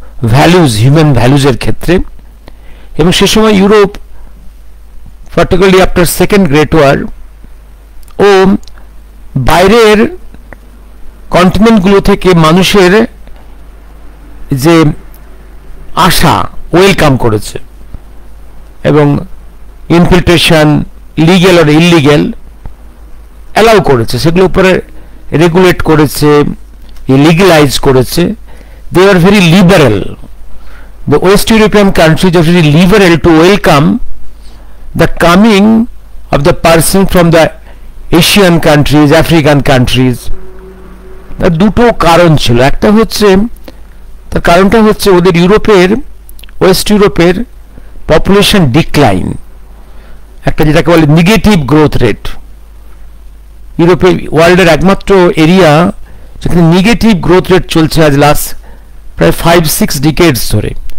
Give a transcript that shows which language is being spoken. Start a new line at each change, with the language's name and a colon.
Bangla: Values, human ভ্যালুজের ক্ষেত্রে। এবং সে সময় Europe, particularly
English: after second great war,
Bangla: ও বাইরের কন্টিনেন্টগুলো থেকে মানুষের যে আশা ওয়েলকাম করেছে এবং ইনফিল্ট্রেশন, লিগ্যাল আর ইলিগ্যাল, অ্যালাউ করেছে, সেগুলো উপরে রেগুলেট করেছে, লিগ্যালাইজ করেছে।
English: They are very liberal. The West European countries are very liberal to welcome the coming of the person from the Asian countries, African countries.
Bangla: তার দুটো কারণ ছিল। একটা হচ্ছে, তার কারণটা হচ্ছে ওদের ইউরোপের, ওয়েস্ট ইউরোপের পপুলেশন ডিক্লাইন, একটা যেটাকে বলে নেগেটিভ গ্রোথ রেট। ইউরোপে ওয়ার্ল্ডের একমাত্র এরিয়া যেখানে নেগেটিভ গ্রোথ রেট চলছে আজ লাস্ট প্রায় 5-6 ডিকেডস ধরে।